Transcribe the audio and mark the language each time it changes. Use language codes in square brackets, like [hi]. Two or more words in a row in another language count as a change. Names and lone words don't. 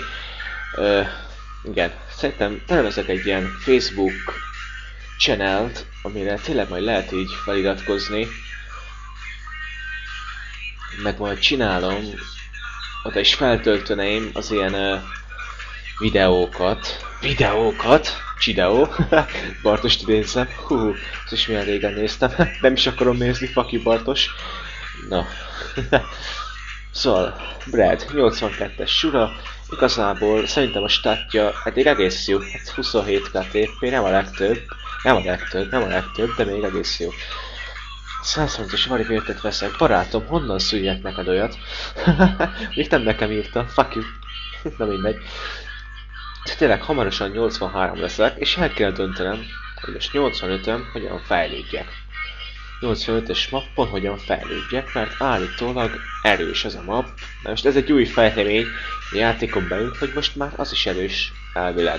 [hu] Igen, szerintem tervezek egy ilyen Facebook channelt, amire tényleg majd lehet így feliratkozni. Meg majd csinálom, oda is feltölteném az ilyen videókat. Csideó. Bartost idézem. Ez is milyen régen néztem. Nem is akarom nézni, [en] fuck you [hu] Bartos. Na. Szóval, Brad, 82-es sura. Igazából szerintem a statja eddig egész jó. Hát 27 KTP, nem a legtöbb, de még egész jó. 130-as varivértet veszek. Barátom, honnan szüljek neked olyat? Még nem nekem írta, [en] fuck you. [hu] Na mindegy. Tényleg hamarosan 83 leszek, és el kell döntenem, hogy most 85-ön hogyan fejlődjek. 85-ös mappon hogyan fejlődjek, mert állítólag erős ez a map. Na most ez egy új fejlemény a játékon belül, hogy most már az is erős elvileg.